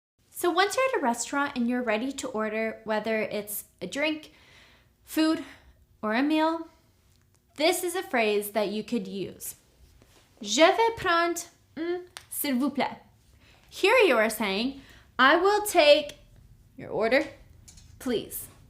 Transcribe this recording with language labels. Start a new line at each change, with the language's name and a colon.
English: So once you're at a restaurant and you're ready to order, whether it's a drink, food, or a meal, this is a phrase that you could use.
French: Je vais prendre s'il vous plaît.
English: Here you are saying, I will take your order, please.